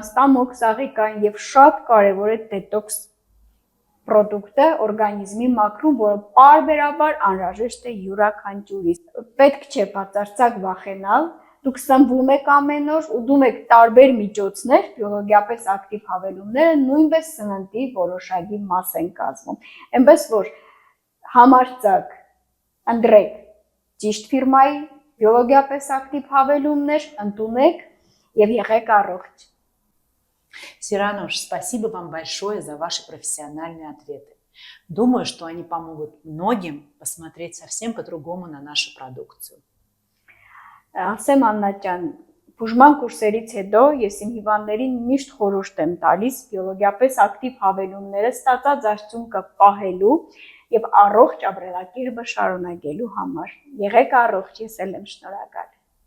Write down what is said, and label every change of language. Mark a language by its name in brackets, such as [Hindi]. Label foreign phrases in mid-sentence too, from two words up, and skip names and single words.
[Armenian] ստամոքսաղիկային եւ շատ կարեւոր է դետոքս պրոդուկտը օրգանիզմի մաքրում, որը պարբերաբար անհրաժեշտ է յուրաքանչյուրիս։ Պետք չէ բացարձակ վախենալ, դուք սնվում եք ամեն օր, ուտում եք տարբեր միջոցներ, բիոլոգիապես ակտիվ հավելումները նույնպես սննդի որոշակի մաս են կազմում։ Այնպես որ համարձակ ընտրեք ճիշտ ֆիրմայի բիոլոգիապես ակտիվ հավելումներ, ընդունեք եւ եղեք առողջ։ [Russian] Сиранош, спасибо вам большое за ваши профессиональные ответы. Думаю, что они помогут многим посмотреть совсем по-другому на нашу продукцию. [Armenian] Ասեմ Աննա ջան, բուժման կուրսերից հետո ես իմ հիվանդներին միշտ խորհուրդ եմ տալիս բիոլոգիապես ակտիվ հավելումները ստացած արդյունքը պահելու եւ առողջ ապրելակերպը շարունակելու համար։ Եղեք առողջ, ես էլ եմ շնորհակալ։